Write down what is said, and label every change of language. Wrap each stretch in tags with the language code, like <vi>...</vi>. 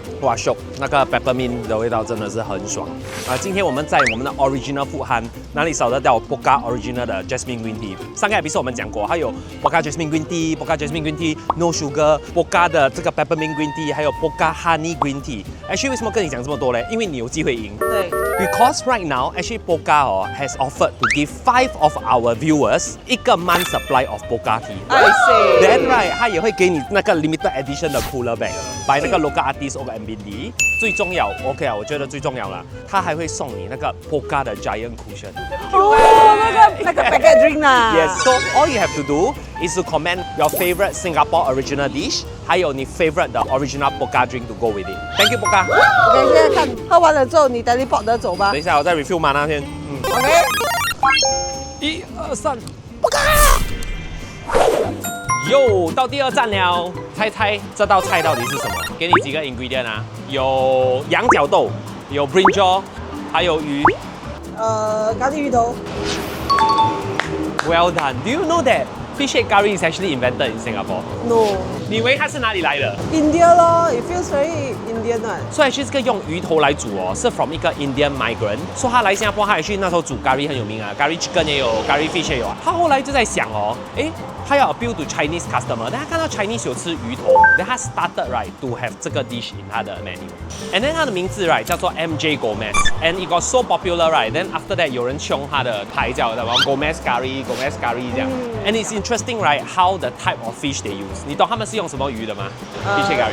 <zh>哇，那个 peppermint 的味道真的是很爽啊！今天我们在我们的 Original Food Hunt 哪里找得到 Pokka Original 的 Jasmine Green Tea？上个episode 我们讲过，还有 Pokka Jasmine Green Tea、Pokka Jasmine Green Tea、No Sugar、Pokka 的这个 Peppermint Green Tea， 还有 Pokka Honey Green Tea。</zh> <en>Actually</en> <zh>为什么跟你讲这么多呢？因为你有机会赢。对。</zh> <en>Because right now, actually Pokka has offered to give 5 of our viewers</en> <zh>一个</zh> <en>month supply of Pokka tea. I see.</en> <zh>Then right， 它也会给你那个</zh> <en>limited edition</en> <zh>的</zh> <en>cooler bag，</en> <zh>by 那个</zh> <en>local artist</en> <zh>or MBD。最重要 ，OK 啊，我觉得最重要了，它还会送你那个 Pokka 的</zh> <en>giant cushion。</en> <zh>哦，那个</zh> <en>packet drink</en> <zh>啦。</zh> <en>Yes. So all you have to do is to comment your favorite Singapore original dish，</en> <zh>还有你</zh> <en>favorite 的 original Pokka drink to go with it. Thank you Pokka.</en> <zh>OK， 现在看喝完了之后，你</zh> <en>teleport</en> <zh>得走吧等。一下，我再</zh> <en>review</en> <zh>嘛那天。 OK。 1、2、3，又到第2站了，猜猜这道菜到底是什么？给你几个</zh> <en>ingredient</en> <zh>啊？有羊角豆，有</zh> <en>brinjal，</en> <zh>还有鱼。咖喱鱼头。</zh> <en>Well done. Do you know that fish head curry is actually invented in Singapore? No。</en> <zh>你以为它是哪里来的？</zh> <en>India</en> <zh>咯，</zh> <en>it feels very Indian 啊。</en> <zh>所以其实这个用鱼头来煮哦，是</zh> <en>from</en> <zh>一个 Indian migrant， 说他来新加坡，他也去那时候煮 curry 很有名啊 ，curry chicken 也有 ，curry fish 也有啊。他后来就在想哦，诶，他要</zh> <en>appeal to Chinese customer，</en> <zh>但他看到 Chinese 有吃鱼头，然后他</zh> <en>started right to have</en> <zh>这个 dish in 他的 menu，</zh> <en>and then</en> <zh>他的名字 right 叫做 MJ Gomez，</zh> <en>and it got so popular right，</en> <zh>then after that 有人冲他的牌叫什么 Gomez curry 这样，</zh> <en>and it's interesting right how the type of fish they use，</en> <zh>你懂他们是用什么鱼的吗？</zh> <en>fish head</en>